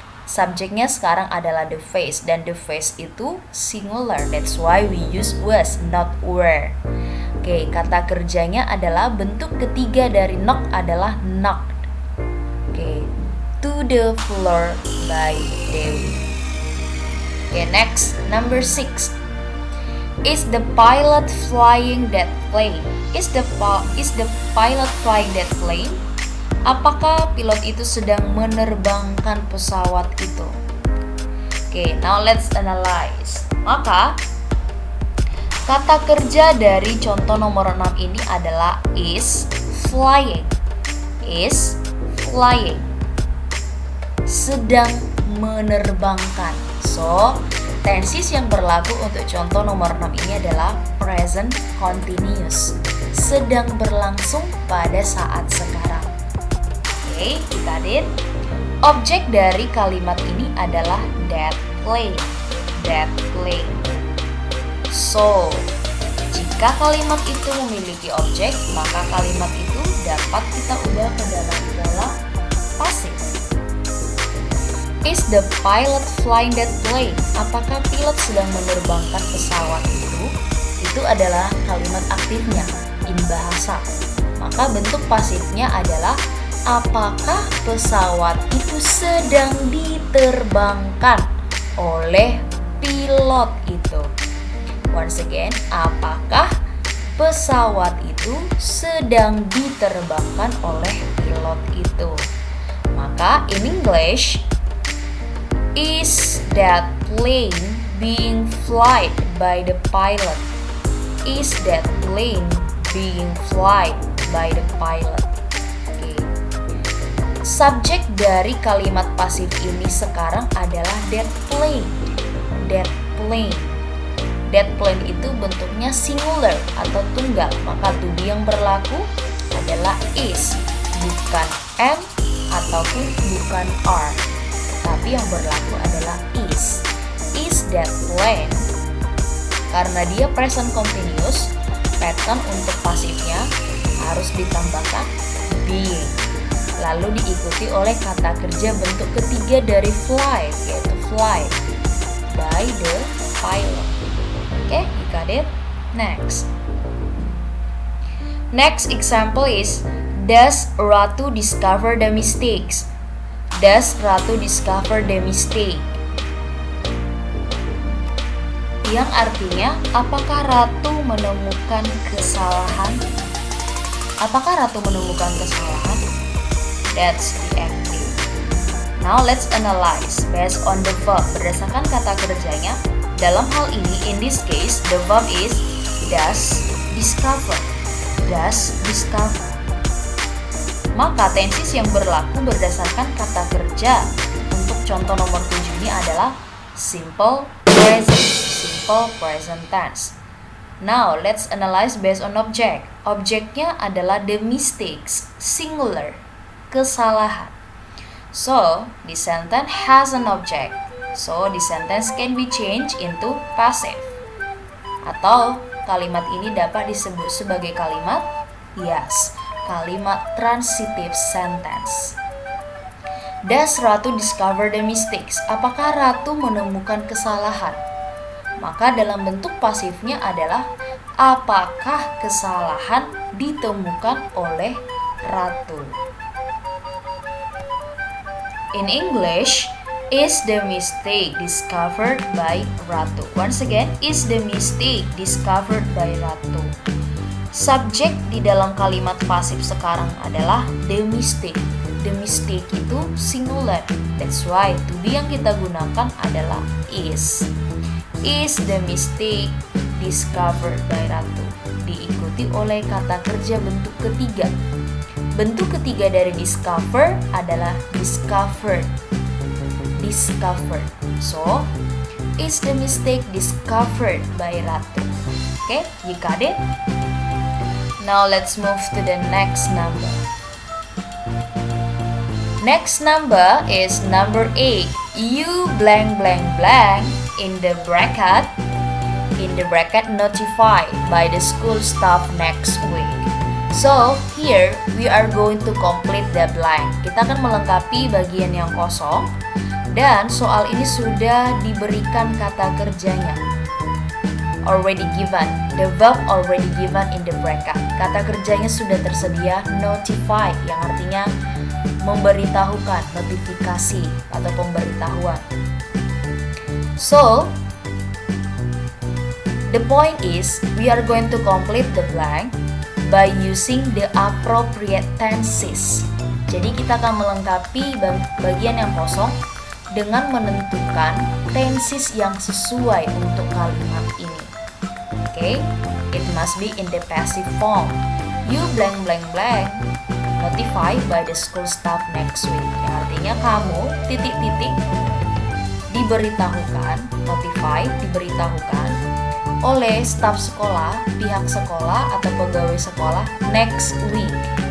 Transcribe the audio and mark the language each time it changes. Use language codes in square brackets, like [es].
[id] Subjeknya sekarang adalah the face dan the face itu singular. [en] That's why we use was, not were. [id] Oke, kata kerjanya adalah bentuk ketiga dari knock adalah knocked. [en] Oke, to the floor by Dewi. Oke, next, number 6. Is the pilot flying that plane? Is the pilot flying that plane? [id] Apakah pilot itu sedang menerbangkan pesawat itu? Oke, [en] now let's analyze. [id] Maka kata kerja dari contoh nomor 6 ini adalah is flying. [en] Is flying. [id] Sedang menerbangkan. So, tenses yang berlaku untuk contoh nomor 6 ini adalah present continuous. Sedang berlangsung pada saat sekarang. Oke, kita lihat. Objek dari kalimat ini adalah that plane. That plane. So, jika kalimat itu memiliki objek, maka kalimat itu dapat kita ubah ke dalam pola pasif. [en] Is the pilot flying that plane? [id] Apakah pilot sedang menerbangkan pesawat itu? Itu adalah kalimat aktifnya [en] in bahasa. [id] Maka bentuk pasifnya adalah apakah pesawat itu sedang diterbangkan oleh pilot itu? Once again, apakah pesawat itu sedang diterbangkan oleh pilot itu? Maka [en] in English, is that plane being flight by the pilot? Is that plane being flight by the pilot? [id] Subjek dari kalimat pasif ini sekarang adalah that plane. That plane. [en] That plane [id] itu bentuknya singular atau tunggal. Maka to be yang berlaku adalah is, bukan am ataupun bukan are. Tapi yang berlaku adalah is. [en] Is that plane? [id] Karena dia present continuous, pattern untuk pasifnya harus ditambahkan being. Lalu diikuti oleh kata kerja bentuk ketiga dari fly, yaitu fly by the pilot. [en] Oke, you got it? Next. Next example is, does Ratu discover the mistakes? Does Ratu discover the mistake? [id] Yang artinya, apakah Ratu menemukan kesalahan? Apakah Ratu menemukan kesalahan? [en] That's the active. Now let's analyze based on the verb. [id] Berdasarkan kata kerjanya, dalam hal ini, [en] in this case, the verb is does discover. Does discover. [id] Maka tenses yang berlaku berdasarkan kata kerja untuk contoh nomor 7 ini adalah simple present. [en] Simple present tense. Now let's analyze based on object. [id] Objeknya adalah the mistakes, singular. Kesalahan. [en] So, the sentence has an object. So, the sentence can be changed into passive. [id] Atau kalimat ini dapat disebut sebagai kalimat yes, kalimat transitive sentence. [en] Does Ratu discover the mistakes? [id] Apakah Ratu menemukan kesalahan? Maka dalam bentuk pasifnya adalah apakah kesalahan ditemukan oleh Ratu? [en] In English, is the mistake discovered by Ratu? Once again, is the mistake discovered by Ratu? [id] Subjek di dalam kalimat pasif sekarang adalah the mistake. [en] The mistake [id] itu [en] singular. That's why to be [id] yang kita gunakan adalah [en] is. Is the mistake discovered by Ratu? [id] Diikuti oleh kata kerja bentuk ketiga. Bentuk ketiga dari discover adalah discovered. [en] Discovered. So, is the mistake discovered by Ratu? Okay, you got it? Now let's move to the next number. Next number is number 8. You blank blank blank in the bracket notified by the school staff next week. So here we are going to complete the blank. [id] Kita akan melengkapi bagian yang kosong dan soal ini sudah diberikan kata kerjanya. [en] Already given, the verb already given in the bracket. [id] Kata kerjanya sudah tersedia, notify yang artinya memberitahukan, notifikasi atau pemberitahuan. [en] So, the point is we are going to complete the blank by using the appropriate tenses. [id] Jadi kita akan melengkapi bagian yang kosong dengan menentukan tenses yang sesuai untuk kalimat ini. [en] Okay, it must be in the passive form. You blank blank blank notified by the school staff next week. [id] Yang artinya kamu titik-titik diberitahukan, notified diberitahukan oleh staf sekolah, pihak sekolah atau pegawai sekolah [en] next week.